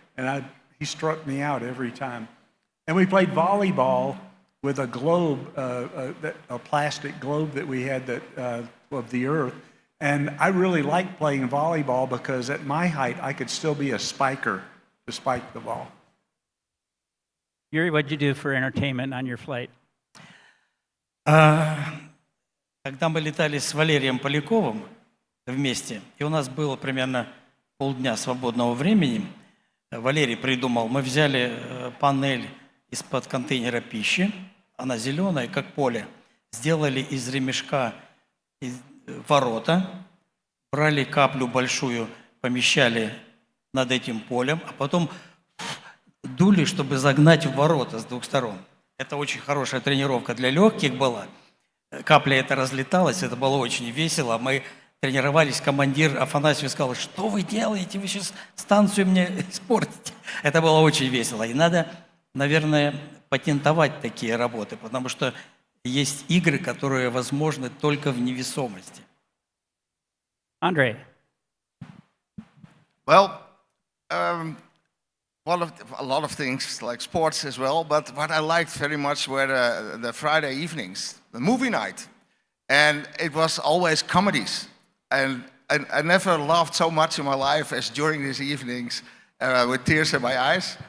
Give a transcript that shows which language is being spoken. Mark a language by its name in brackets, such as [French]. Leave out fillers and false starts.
[English] And he struck me out every time. And we played volleyball with a globe, a plastic globe that we had of the Earth. And I really liked playing volleyball because at my height, I could still be a spiker to spike the ball. Yuri, what'd you do for entertainment on your flight? [Russian] Когда мы летали с Валерием Поляковым вместе, и у нас было примерно полдня свободного времени, Валерий придумал, мы взяли панель из-под контейнера пищи, она зеленая, как поле, сделали из ремешка ворота, брали каплю большую, помещали над этим полем, а потом дули, чтобы загнать в ворота с двух сторон. Это очень хорошая тренировка для легких была. Капля это разлеталась, это было очень весело. Мы тренировались, командир Афанасьев сказал, что вы делаете, вы сейчас станцию мне испортите. Это было очень весело. И надо, наверное, патентовать такие работы, потому что есть игры, которые возможны только в невесомости. [English] Andre. Well, a lot of things like sports as well, but what I liked very much were the Friday evenings, the movie night. And it was always comedies. And I never laughed so much in my life as during these evenings with tears in my eyes.